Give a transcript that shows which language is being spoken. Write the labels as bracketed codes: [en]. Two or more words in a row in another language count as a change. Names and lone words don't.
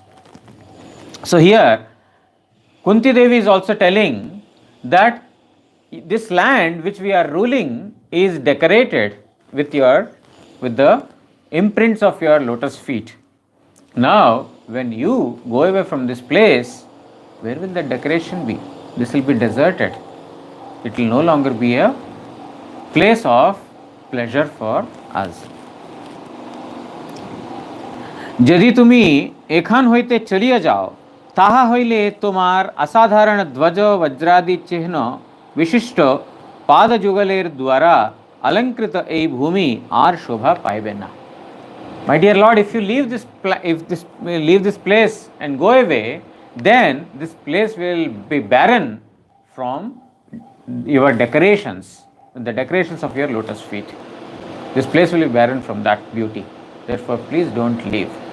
[en] So here Kunti Devi is also telling that this land which we are ruling is decorated with the imprints of your lotus feet. Now when you go away from this place, where will the decoration be? This will be deserted. It will no longer be a place of pleasure for us. [bn] যদি তুমি এখান হইতে চলিয়া যাও, তাহা হইলে তোমার অসাধারণ ধ্বজ বজ্রাদি চিহ্ন বিশিষ্ট পাদ যুগলের দ্বারা অলংকৃত এই ভূমি আর শোভা পাইবে না. [en] My dear Lord, if you leave this place and go away, then this place will be barren from your decorations, the decorations of your lotus feet. This place will be barren from that beauty. Therefore, please don't leave.